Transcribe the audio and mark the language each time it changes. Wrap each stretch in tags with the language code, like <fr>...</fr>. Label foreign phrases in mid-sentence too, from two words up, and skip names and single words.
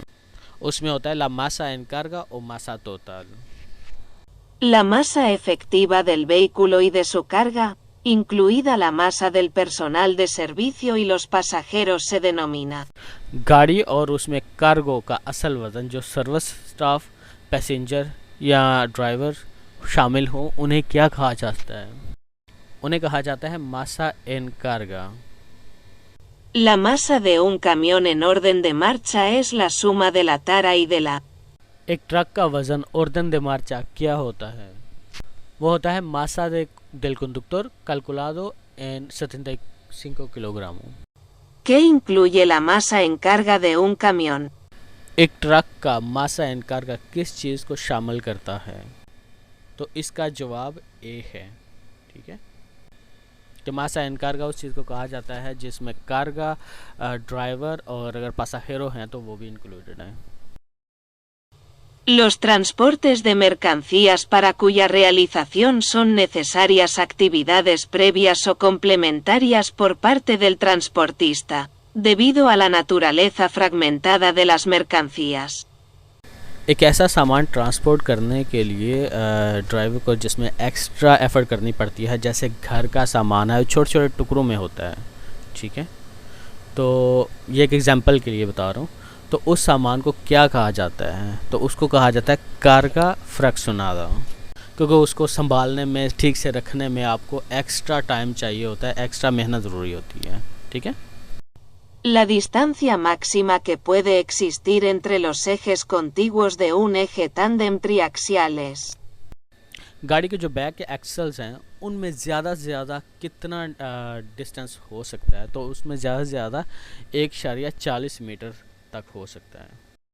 <hi>उसमें होता है</hi> <es>la masa en carga o masa total. La masa efectiva del vehículo y de su carga, incluida la masa del personal de servicio y los pasajeros, se denomina.</es> <hi>गाड़ी और उसमें कार्गो का असल वज़न, जो सर्विस स्टाफ, पैसेंजर या ड्राइवर शामिल हो, उन्हें क्या कहा जाता है? उन्हें कहा जाता है</hi> <es>masa en carga. La masa de un camión en orden de marcha es la suma de la tara y de la.</es> <hi>एक ट्रक का वज़न</hi> <es>orden de marcha</es> <hi>क्या होता है? वो होता है</hi> <es>masa del conductor calculado en 75 kilogramos. ¿Qué incluye la masa en carga de un camión?</es> <hi>एक ट्रक का</hi> <es>masa en carga</es> <hi>किस चीज़ को शामिल करता है? तो इसका जवाब ए है. ठीक है, तो</hi> <es>masa en carga</es> <hi>उस चीज़ को कहा जाता है जिसमें कार्गा, ड्राइवर और अगर पासाजेरो हैं तो वो भी इंक्लूडेड हैं.</hi> <es>Los transportes de mercancías para cuya realización son necesarias actividades previas o complementarias por parte del transportista, debido a la naturaleza fragmentada de las mercancías.</es> <hi>एक ऐसा सामान ट्रांसपोर्ट करने के लिए ड्राइवर को जिसमें</hi> <en>extra effort</en> <hi>करनी पड़ती है, जैसे घर का सामान है, छोटे छोटे टुकड़ों में होता है. ठीक है, तो ये एक एग्जांपल के लिए बता रहा हूँ. तो उस सामान को क्या कहा जाता है? तो उसको कहा जाता है</hi> <es>carga fraccionada,</es> <hi>क्योंकि उसको संभालने में, ठीक से रखने में आपको</hi> <en>extra time</en> <hi>चाहिए होता है, एक्स्ट्रा मेहनत ज़रूरी होती है. ठीक है,</hi> <es>La distancia máxima que puede existir entre los ejes contiguos de un eje tándem triaxiales.</es> <hi>गाड़ी के जो बैक के एक्सल्स हैं उनमें ज़्यादा से ज़्यादा कितना डिस्टेंस हो सकता है? तो उसमें ज़्यादा से ज़्यादा 1.40 मीटर तक हो सकता है.</hi>